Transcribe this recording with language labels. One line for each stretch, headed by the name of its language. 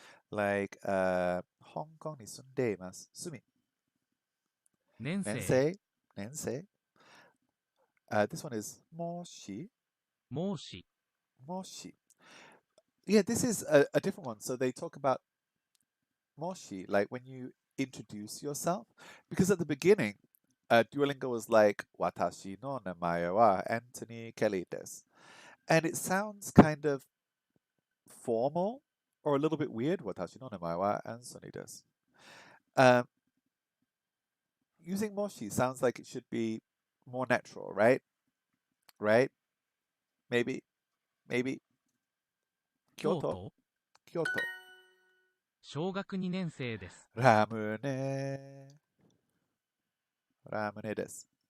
Japanese: Like 香港に住んでいます。住み。年生、年生、年生。
English: This one is もし、
Japanese: もし、もし。
English: Yeah, this is a different one. So they talk about もし, like when you introduce yourself. Because at the beginning, Duolingo was like,
Japanese: 私の名前は Anthony Kelly です.
English: And it sounds kind of formal or a little bit weird.
Japanese: 私の名前は Anthony です.
English: Using もし sounds like it should be more natural, right? Right? Maybe.
Japanese: 京都、京都、京都。小学2年生です。ラムネ。ラムネです。